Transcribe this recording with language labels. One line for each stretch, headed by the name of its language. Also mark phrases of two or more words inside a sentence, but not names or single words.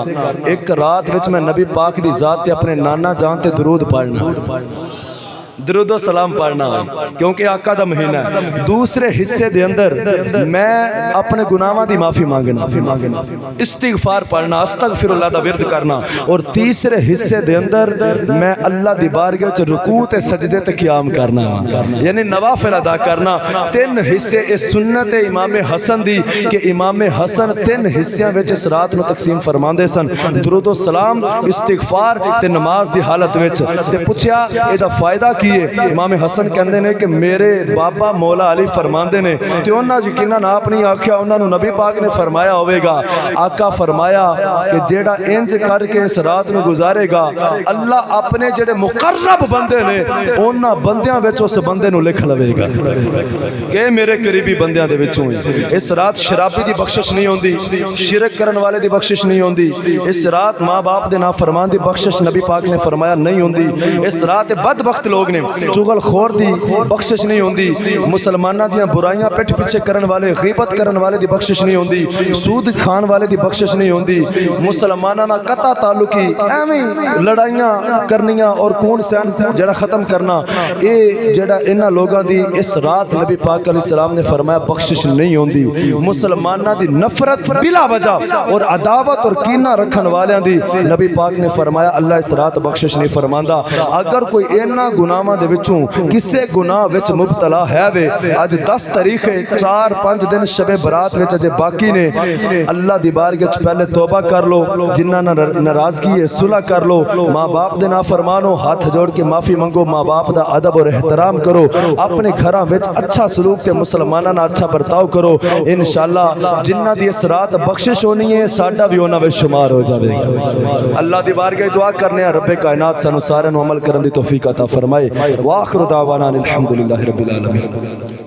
Punjabi: ایک رات وچ میں نبی پاک دی ذات تے اپنے نانا جان تے درود پڑھنا، درود و سلام پڑھنا، کیونکہ آقا دا مہینہ ہے۔ دوسرے حصے دے اندر میں اپنے گناہاں دی معافی مانگنا، استغفار پڑھنا،
Arabic: استغفر اللہ
Punjabi: دا ورد کرنا، اور تیسرے حصے دے اندر میں اللہ دی بارگاہ وچ رکوع تے سجدے تے قیام کرنا، یعنی نوافل ادا کرنا۔ 3 حصے اس سنت امام حسن دی کہ امام حسن 3 حصیاں وچ اس رات نو تقسیم فرماندے سن، درود و سلام، استغفار تے نماز دی حالت وچ۔ تے پوچھیا اے دا فائدہ کی؟ امام حسن کہندے نے کہ میرے بابا مولا علی فرماندے نے، تے انہاں یقیناً آپ نہیں آکھیا، انہاں نو نبی پاک نے فرمایا ہوئے گا۔ آقا فرمایا کہ جیڑا انج کر کے اس رات نو گزارے گا، اللہ اپنے جڑے مقرب بندے نے انہاں بندیاں وچ اس بندے نو لکھ لوے گا کہ میرے قریبی بندیاں دے وچوں ہیں۔ اس رات شرابی دی بخشش نہیں ہوندی، شرک کرن والے دی بخشش نہیں ہوندی، اس رات ماں باپ دے نافرمان دی بخشش نبی پاک نے فرمایا نہیں ہوندی، اس رات بدبخت لوگ نے چغل خور دی بخشش نہیں ہوندی، مسلمانہ دیاں برائیاں پٹھ پیچھے کرن والے، غیبت کرن والے دی بخشش نہیں ہوندی، سود کھان والے دی بخشش نہیں ہوندی، مسلمانہ نہ قطع تعلقی ایویں لڑائیاں کرنیاں اور کون سین جڑا ختم کرنا، اے جڑا انہاں لوگاں دی اس رات نبی پاک
Arabic: علیہ السلام
Punjabi: نے فرمایا بخشش نہیں ہوندی۔ مسلمانہ دی نفرت بلا وجہ اور عداوت اور کینہ رکھن والیاں دی نبی پاک نے فرمایا اللہ اس رات بخشش نہیں فرماندا۔ اگر کوئی انہاں گناہاں دے وچوں کسے گناہ وچ مبتلا ہے وے، اج 10 تاریخ 4-5 دن شب برات وچ اجے باقی نے، اللہ دی بارگاہ وچ پہلے توبہ کر لو، جنہاں ناراضگی ہے صلح کر لو، ماں باپ دے نافرمانو ہاتھ جوڑ کے معافی منگو، ماں باپ دا ادب اور احترام کرو، اپنے گھراں وچ اچھا سلوک تے مسلماناں نال اچھا برتاؤ کرو، انشاءاللہ جنہاں دی اس رات بخشش ہونی ہے ساڈا بھی انہاں وچ شمار ہو جاوے گا۔ اللہ دی بارگاہ دعا کرنے ہیں رب کائنات سانو سارے نو عمل کرن دی توفیق عطا فرمائے۔
Arabic: وآخر دعوانا الحمدللہ رب العالمین۔